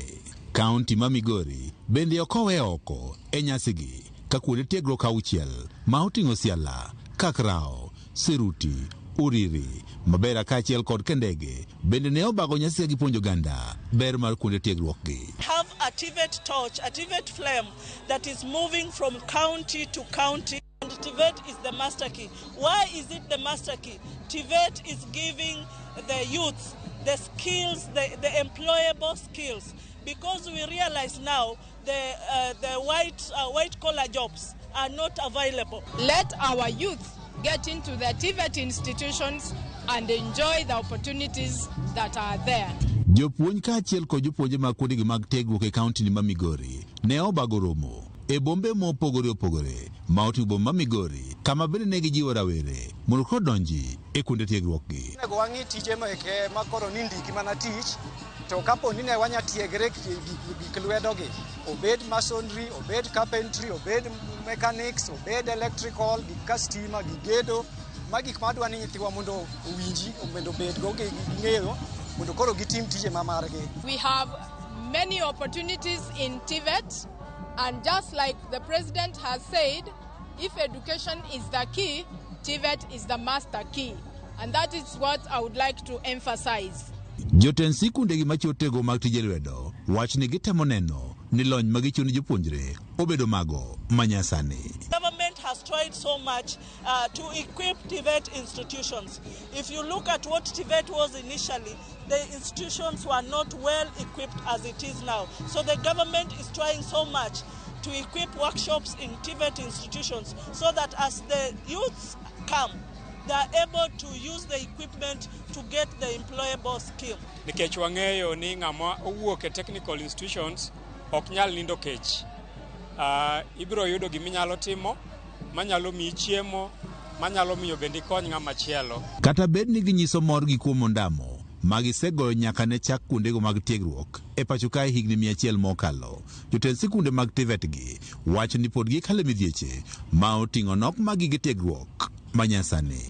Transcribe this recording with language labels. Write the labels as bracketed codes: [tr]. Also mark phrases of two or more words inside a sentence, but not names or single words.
[luo] County ma Migori bende okowe oko e nyasigi ka kuonde tiegruok 6 ma oting'o Siala, Kakrao, Seruti, Uriri, Mabera kaachiel kod Kendege bende ne obago nyasi gi puonjo ganda ber mar kuonde tiegruok gi. [en] Have a TVET torch, a TVET flame that is moving from county to county. And TVET is the master key. Why is it the master key? TVET is giving the youth the skills, the employable skills, because we realize now the white collar jobs are not available. Let our youth get into the TVET institutions and enjoy the opportunities that are there. [luo] Jopuonj kaachiel kod jopuonje mag kuondegi mag tiegruok e kaunti ni ma Migori ne obago romo e bombe mopogore opogore ma oting'o boma ma Migori kama bende ne gijiwo rawere mondo kodonji e kuonde tiegruok gi. Nego wang'i tije meke ma koro ni ndiki mana tich, to kapo ni ne wanya tiegre gik lwedogi, obed masonry, obed carpentry, obed mechanics, obed electrical, gik stima, gik gedo, ma gik madwa ni nyithiwa mondo owinji, mondo bedgo gi ng'eyo mondo koro gitim tije ma margi. [en] We have many opportunities in TVET, and just like the president has said, if education is the key, TVET is the master key, and that is what I would like to emphasize. [luo] Jotend sikundegi machiwo tiegruok mag tije lwedo wach ni gitemo neno ni lony ma gichiwo ni jopuonjre obedo mago manyasani. [en] Government has tried so much to equip TVET institutions. If you look at what TVET was initially, the institutions were not well equipped as it is now. So the government is trying so much to equip workshops in TVET institutions so that as the youths come, they are able to use the equipment to get the employable skill. [luo] Nikech wang'eyo ni ng'ama owuok e [en] technical institutions [luo] ok nyal nindo kech. Ibiro yudo giminyalo timo, manyalo miyi chiemo, manyalo miyo bende kony ng'ama chielo. Kata bed ni ginyiso morgi kuom ondamo magisegoyo nyaka ne chak kuondego mag tiegruok e pacho kae higni 100 mokalo, jotend sikunde mag TVET gi wacho ni pod gikale midhieche ma oting'o nok mag gige tiegruok manyasani.